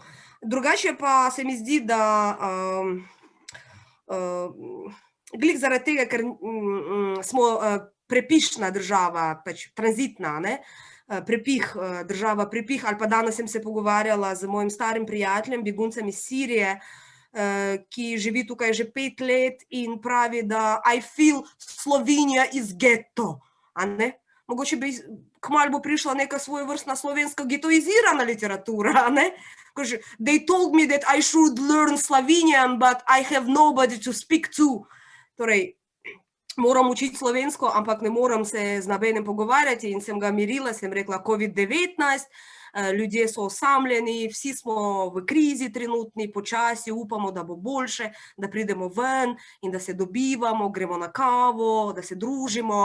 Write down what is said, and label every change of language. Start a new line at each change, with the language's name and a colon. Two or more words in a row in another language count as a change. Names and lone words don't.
Slovenian: Drugače pa se mi zdi, da glih zaradi tega, ker smo prepišna država, pač tranzitna, ne, država prepih, ali pa danes sem se pogovarjala z mojim starim prijateljem, beguncem iz Sirije, ki živi tukaj že 5 let in pravi, da
English: I feel Slovenija is ghetto,
Slovenian: a ne? Mogoče bi kmalu bo prišla neka svojevrstna slovenska getoizirana literatura, a ne?
English: Because they told me that I should learn Slovenian, but I have nobody to speak to.
Slovenian: Torej, moram učiti slovensko, ampak ne moram se z nobenim pogovarjati in sem ga mirila, sem rekla COVID-19, ljudje so osamljeni, vsi smo v krizi trenutni, počasi upamo, da bo boljše, da pridemo ven in da se dobivamo, gremo na kavo, da se družimo.